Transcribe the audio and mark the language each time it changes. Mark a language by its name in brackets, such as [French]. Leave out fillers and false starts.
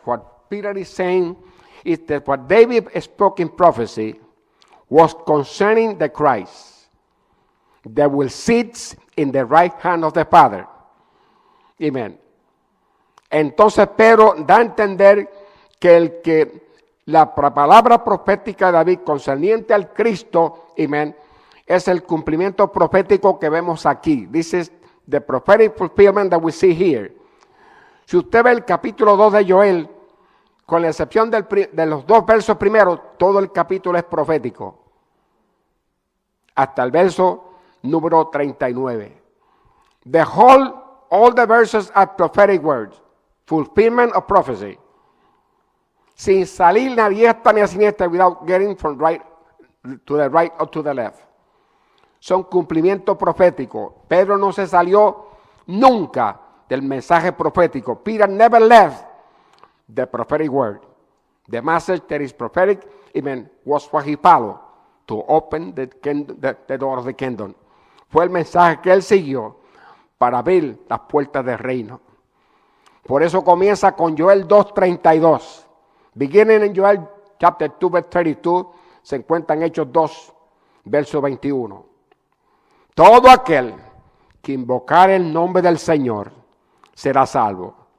[English] What Peter is saying is that what David spoke in prophecy was concerning the Christ that will sit in the right hand of the Father. Amen. [Spanish] Entonces Pedro da a entender que la palabra profética de David concerniente al Cristo, amen, es el cumplimiento profético que vemos aquí. [English] This is the prophetic fulfillment that we see here. [Spanish] Si usted ve el capítulo 2 de Joel, con la excepción de los dos versos primeros, todo el capítulo es profético. Hasta el verso número 39. [English] All the verses are prophetic words. Fulfillment of prophecy. [Spanish] Sin salir ni a diestra ni a siniestra, [English] without getting from right to the right or to the left. [Spanish] Son cumplimiento profético. Pedro no se salió nunca del mensaje profético. [English] Peter never left the prophetic word. The message that is prophetic, was what he followed to open the door of the kingdom. [Spanish] Fue el mensaje que él siguió para abrir las puertas del reino. Por eso comienza con Joel 2:32. [English] Beginning in Joel chapter 2, verse 32, [Spanish] se encuentran Hechos 2, verso 21. Todo aquel que invocar el nombre del Señor será salvo.